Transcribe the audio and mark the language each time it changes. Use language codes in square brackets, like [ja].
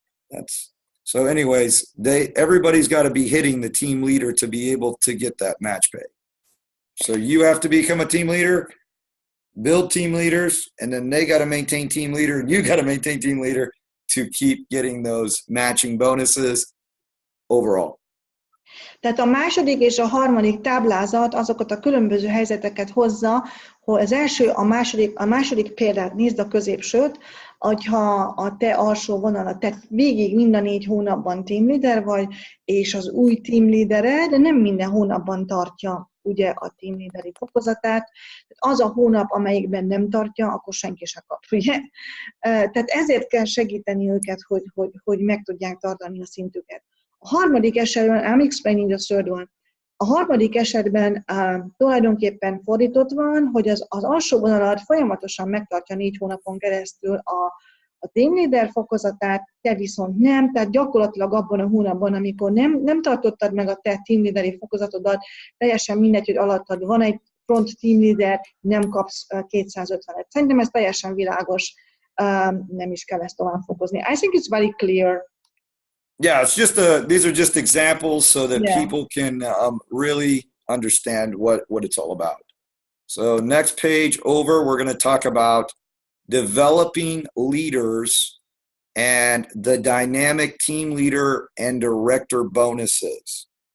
[en] That's so anyways, everybody's got to be hitting the team leader to be able to get that match pay. So you have to become a team leader, build team leaders, and then they got to maintain team leader, and you got to maintain team leader to keep getting those matching bonuses overall. [hu] Tehát a második és a harmadik táblázat azokat a különböző helyzeteket hozza, hogy az első, a második példát nézd a középsőt, hogyha a te alsó vonalat, te végig mind a 4 hónapban team leader vagy, és az új team leadered nem minden hónapban tartja ugye a team leaderi fokozatát. Az a hónap, amelyikben nem tartja, akkor senki se kap, ugye? Tehát ezért kell segíteni őket, hogy meg tudják tartani a szintüket. A harmadik esetben, [en] I'm explaining the third one. [hu] A harmadik esetben tulajdonképpen fordított van, hogy az alsó vonalat folyamatosan megtartja 4 hónapon keresztül a team leader fokozatát, te viszont nem, tehát gyakorlatilag abban a hónapban, amikor nem tartottad meg a te team leaderi fokozatodat, teljesen mindegy, hogy alattad van egy front team leader, nem kapsz 250-et. Szerintem ez teljesen világos, nem is kell ezt tovább fokozni. [en] I think it's very clear. Yeah, it's just these are just examples so that people can really understand what it's all about. So next page over, we're going to talk about developing leaders and the dynamic team leader and director bonuses.